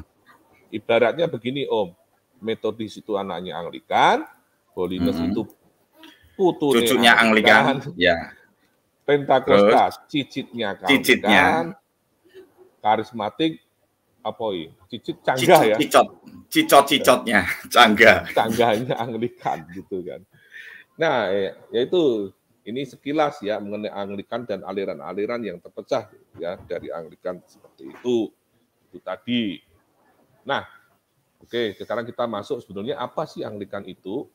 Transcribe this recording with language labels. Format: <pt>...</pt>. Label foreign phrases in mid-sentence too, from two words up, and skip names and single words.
<id>Ibaratnya begini Om, Metodis itu anaknya Anglikan, Holiness itu cucunya Anglikan. Ya. Pentakosta cicitnya Anglikan, karismatik cicit canggah ya. Cicot-cicotnya canggah. Canggahnya Anglikan gitu kan. Nah, yaitu ini sekilas ya mengenai Anglikan dan aliran-aliran yang terpecah ya dari Anglikan seperti itu. Itu tadi. Nah, oke, sekarang kita masuk sebetulnya apa sih Anglikan itu?</id>